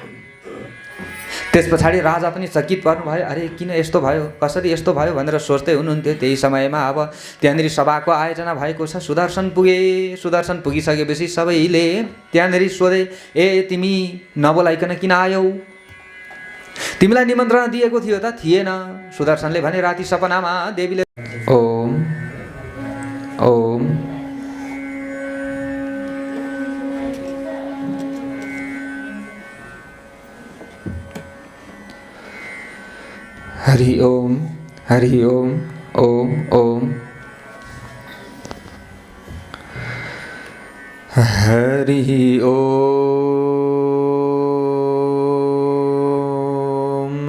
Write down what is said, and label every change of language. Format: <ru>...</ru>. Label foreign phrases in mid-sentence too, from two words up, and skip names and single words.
<ne>त्यस पछाडि राजा पनि चकित पर्नुभयो। अरे किन यस्तो भयो, कसरी यस्तो भयो भनेर सोच्दै हुनुहुन्थ्यो। त्यही समयमा अब त्यहाँनिर सभाको आयोजना भएको छ। सुदर्शन पुगिसकेपछि सबैले त्यहाँनिर सोधे, ए तिमी नबोलाइकन किन आयौ, तिमीलाई निमन्त्रणा दिएको थियो त? थिएन। सुदर्शनले भने, राति सपनामा देवीले</ne> <sa>ओम ओम हरि ओम ओम ओम हरि ओम।</sa>